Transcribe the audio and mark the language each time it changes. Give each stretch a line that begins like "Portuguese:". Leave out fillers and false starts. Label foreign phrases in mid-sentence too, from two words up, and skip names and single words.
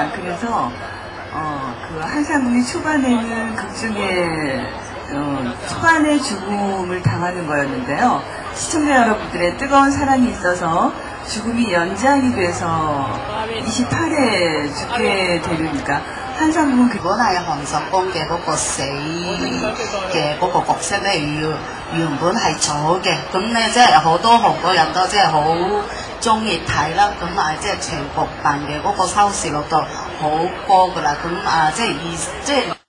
Korean: 그래서 그 한상궁이 초반에는 극중에 초반에 죽음을 당하는 거였는데요. 시청자 여러분들의 뜨거운 사랑이 있어서 죽음이 연장이 돼서 28회 죽게 되니까 한상궁은
Cantonese: 如果係韓十公嘅嗰個死嘅嗰個角色咧，原本係咗嘅，咁咧即係好多韓國人都即係好中意睇啦，咁啊即係全部辦嘅嗰個收視率度好高噶啦，咁啊即係